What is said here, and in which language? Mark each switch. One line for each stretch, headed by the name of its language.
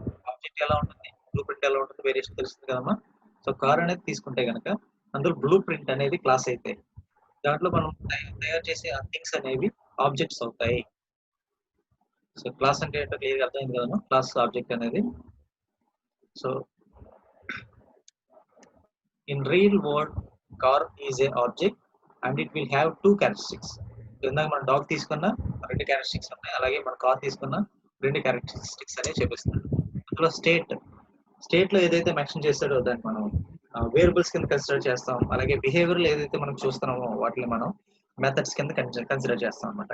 Telugu: Object ఎలా ఉంటుంది, blue print ఎలా ఉంటుంది, వేరియేషన్ తెలుస్తుంది కదమ్మా. సో కార్ అనేది తీసుకుంటే కనుక అందులో బ్లూ ప్రింట్ అనేది క్లాస్ అయితే దాంట్లో మనం తయారు చేసే థింగ్స్ అనేవి ఆబ్జెక్ట్స్ అవుతాయి. సో క్లాస్ అంటే ఏంటో క్లియర్ అర్థమైంది కదమ్మా. క్లాస్ ఆబ్జెక్ట్ అనేది.
English: So in real world car is a object and it will have two characteristics.
Telugu: ఇందాక మన డాగ్ తీసుకున్న రెండు క్యారెక్టరిస్టిక్స్ ఉన్నాయి, అలాగే మన కార్ తీసుకున్న రెండు క్యారెక్టరిస్టిక్స్ అనేవి చూపిస్తాడు. అందులో స్టేట్ లో ఏదైతే మెన్షన్ చేస్తాడో దాన్ని మనం వేరియబుల్స్ కింద కన్సిడర్ చేస్తాం. అలాగే బిహేవియర్ ఏదైతే మనం చూస్తున్నామో వాటిని మనం మెథడ్స్ కింద కన్సిడర్ చేస్తాం అనమాట.